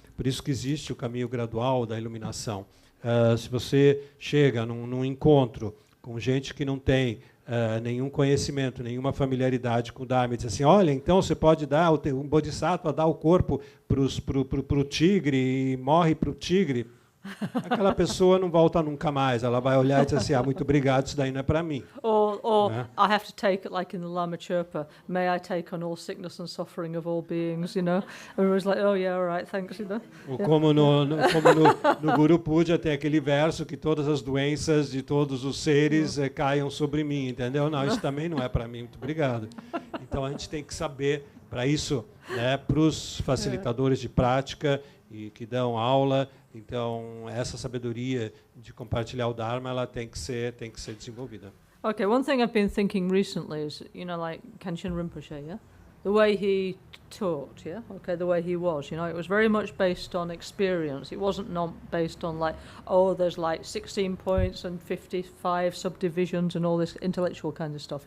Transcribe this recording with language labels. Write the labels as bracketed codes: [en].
[pt] Por isso que existe o caminho gradual da iluminação. Se você chega num encontro com gente que não tem nenhum conhecimento, nenhuma familiaridade com o Dharma, e diz assim, olha, então você pode dar, um bodhisattva dá o corpo para o tigre e morre para o tigre, aquela pessoa não volta nunca mais. Ela vai olhar e dizer assim, muito obrigado, isso daí não é para mim. [en] Or I have to take it, like in the Lama Chirpa, may I take on all sickness and suffering of all beings, you know? Everyone's like, oh yeah, all right, thanks, you know? [pt] Como no Guru Puja tem aquele verso que todas as doenças de todos os seres caiam sobre mim, entendeu? Não, isso também não é para mim, muito obrigado. Então a gente tem que saber, para isso, né, para os facilitadores de prática e que dão aula, então essa sabedoria de compartilhar o Dharma, ela tem que ser desenvolvida. [en] Okay, one thing I've been thinking recently is, you know, like Khenchen Rinpoche, yeah? The way he taught, yeah? Okay, the way he was, you know, it was very much based on experience. It wasn't not based on like, oh, there's like 16 points and 55 subdivisions and all this intellectual kind of stuff.